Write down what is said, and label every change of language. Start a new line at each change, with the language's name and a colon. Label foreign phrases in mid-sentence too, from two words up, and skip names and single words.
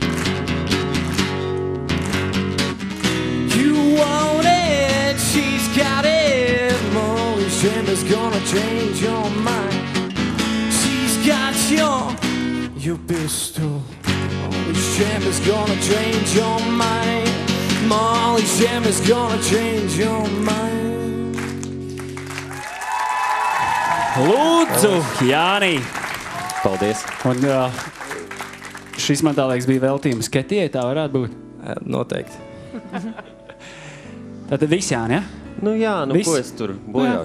English: You want it, she's got it. Molly Chambers gonna change your mind. She's got your pistol. Molly Chambers gonna change your mind. Molly Chambers gonna change your mind.
Latvian: Lūdzu, Jāni! Paldies. Un šis man tā liekas bija veltījums Ketijai, tā varētu būt. Noteikti. Tātad viss Jāni, ja? Nu jā, nu Viss? ko es tur bojāšu